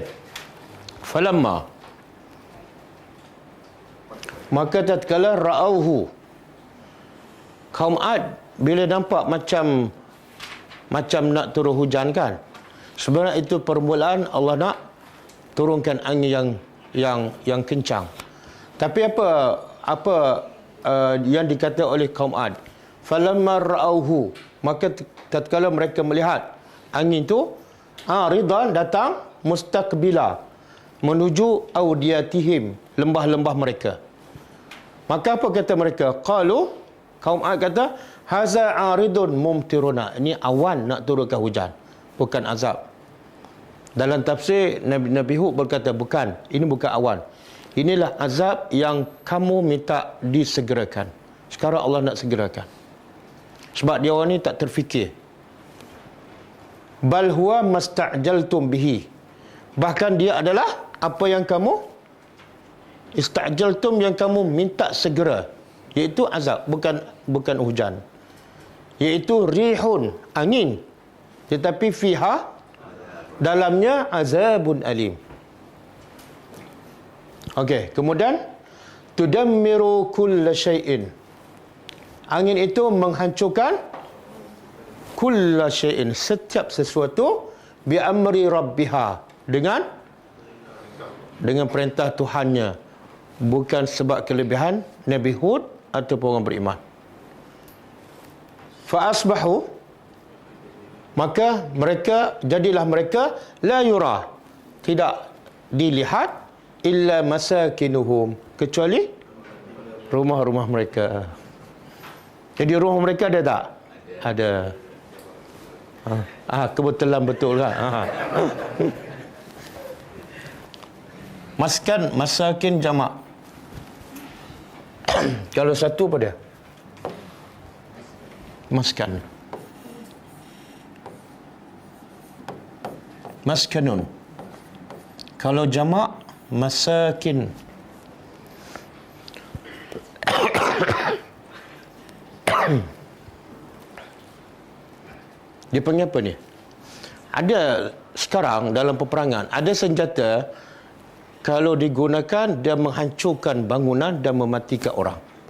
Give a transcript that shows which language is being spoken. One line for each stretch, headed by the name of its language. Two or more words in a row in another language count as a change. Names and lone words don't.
Malay: Falamma, maka tatkala ra'auhu, kaum Ad bila nampak macam nak turun hujan kan, sebenarnya itu permulaan Allah nak turunkan angin yang kencang. Tapi apa yang dikata oleh kaum Ad,
Arabic: فلما رأوه,
Malay: maka tatkala mereka melihat angin itu ridan, datang mustaqbila, menuju audiyatihim, lembah-lembah mereka. Maka apa kata mereka? Qalu, kaum Ad kata,
Arabic: هذا عارض ممطرنا,
Malay: ini awan nak turunkan hujan, bukan azab. Dalam tafsir Nabi Hud berkata, bukan, ini bukan awan, inilah azab yang kamu minta disegerakan. Sekarang Allah nak segerakan. Sebab dia orang ni tak terfikir.
Arabic: بل هو ما استعجلتم به,
Malay: bahkan dia adalah apa yang kamu istajaltum, yang kamu minta segera, iaitu azab, bukan hujan, iaitu rihun, angin, tetapi fiha, dalamnya
Arabic: عذاب أليم.
Malay: Okey, kemudian tudammiru
Arabic: كل شيء,
Malay: angin itu menghancurkan
Arabic: كل شيء,
Malay: setiap sesuatu,
Arabic: بأمر ربها,
Malay: dengan perintah Tuhannya, bukan sebab kelebihan Nabi Hud ataupun orang beriman.
Arabic: فأصبحوا,
Malay: maka jadilah mereka
Arabic: لا يرى,
Malay: tidak dilihat,
Arabic: إلا مساكنهم,
Malay: kecuali rumah-rumah mereka. Jadi rumah mereka ada tak? Ada. Kebetulan betul kan? Masakin jamak. Kalau satu apa dia? Maskan. Maskanun. Kalau jamak, masakin. Dia panggil apa ni? Ada sekarang dalam peperangan, ada senjata kalau digunakan dia menghancurkan bangunan dan mematikan orang.